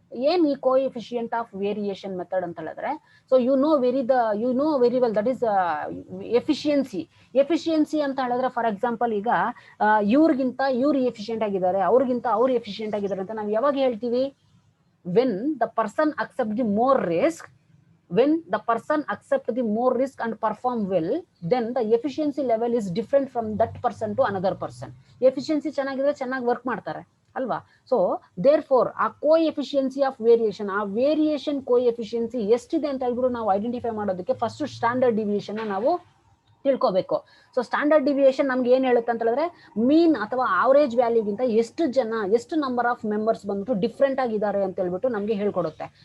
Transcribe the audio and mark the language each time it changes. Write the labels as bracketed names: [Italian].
[Kannada] ಏನ್ ಈ coefficient of variation method ಅಂತ ಹೇಳಿದ್ರೆ, [English] so you know very well that is efficiency [Kannada] ಅಂತ ಹೇಳಿದ್ರೆ, ಫಾರ್ ಎಕ್ಸಾಂಪಲ್ ಈಗ ಇವ್ರಿಗಿಂತ ಇವ್ರು ಎಫಿಷಿಯಂಟ್ ಆಗಿದ್ದಾರೆ, ಅವ್ರಿಗಿಂತ ಅವ್ರು ಎಫಿಷಿಯಂಟ್ ಆಗಿದ್ದಾರೆ ಅಂತ ನಾವು ಯಾವಾಗ ಹೇಳ್ತೀವಿ? [English] When the person accept the more risk, when the person accept the more risk and perform well, then the efficiency level is different from that person to another person. [Kannada] Efficiency ಚೆನ್ನಾಗಿದ್ರೆ ಚೆನ್ನಾಗಿ work ಮಾಡ್ತಾರೆ ಅಲ್ವಾ? So there four ಆ ಕೋಎಫಿಷಿಯನ್ಸಿ of variation, ಆ variation ಕೋಎಫಿಷಿಯನ್ಸಿ ಎಷ್ಟಿದೆ ಅಂತ ಹೇಳ್ಬಿಟ್ಟು ನಾವು ಐಡೆಂಟಿಫೈ ಮಾಡೋದಕ್ಕೆ ಫಸ್ಟ್ ಸ್ಟ್ಯಾಂಡರ್ಡ್ ಡಿವಿಯೇಷನ್ ನಾವು ತಿಳ್ಕೋಬೇಕು. ಸೊ ಸ್ಟ್ಯಾಂಡರ್ಡ್ ಡಿವಿಯೇಷನ್ ನಮ್ಗೆ ಏನ್ ಹೇಳುತ್ತೆ ಅಂತ ಹೇಳಿದ್ರೆ ಮೀನ್ ಅಥವಾ ಆವರೇಜ್ ವ್ಯಾಲ್ಯೂಗಿಂತ ಎಷ್ಟು ನಂಬರ್ ಆಫ್ ಮೆಂಬರ್ಸ್ ಬಂದ್ಬಿಟ್ಟು ಡಿಫ್ರೆಂಟ್ ಆಗಿದ್ದಾರೆ ಅಂತ ಹೇಳ್ಬಿಟ್ಟು ನಮ್ಗೆ ಹೇಳ್ಕೊಡುತ್ತೆ.